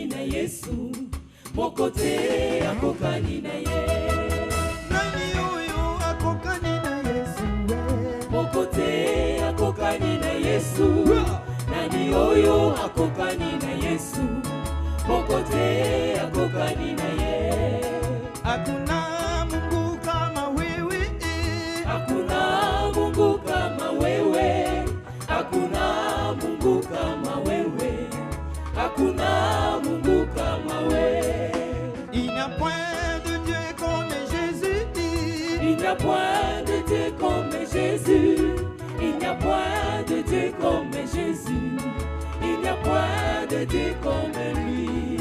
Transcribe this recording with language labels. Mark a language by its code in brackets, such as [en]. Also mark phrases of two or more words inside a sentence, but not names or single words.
[ln] na Yesu, mokote akokani na Yesu, nani oyo akokani na Yesu, mokote akokani na Yesu, nani oyo akokani na Yesu, mokote akokani na Yesu. [sw] Hakuna Mungu kama wewe, hakuna Mungu kama wewe. Hakuna Mungu kama wewe, hakuna Mungu kama wewe. [fr] Il n'y a point de Dieu comme Jésus. Il n'y a point de Dieu comme Jésus. Il n'y a point de Dieu comme Jésus. Il n'y a point de Dieu comme lui.